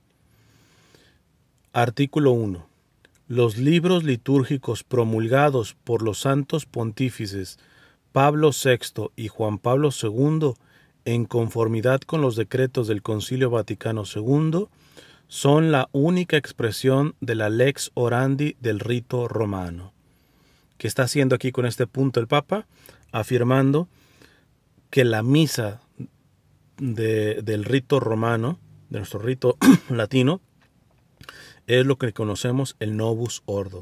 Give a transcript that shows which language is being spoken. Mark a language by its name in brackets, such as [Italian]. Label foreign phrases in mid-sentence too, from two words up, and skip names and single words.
[Spanish] Artículo 1. Los libros litúrgicos promulgados por los santos pontífices Pablo VI y Juan Pablo II, en conformidad con los decretos del Concilio Vaticano II, son la única expresión de la [Latin] lex orandi [Spanish] del rito romano. ¿Qué está haciendo aquí con este punto el Papa? Afirmando que la misa del rito romano, de nuestro rito latino, es lo que conocemos el [Latin] Novus Ordo.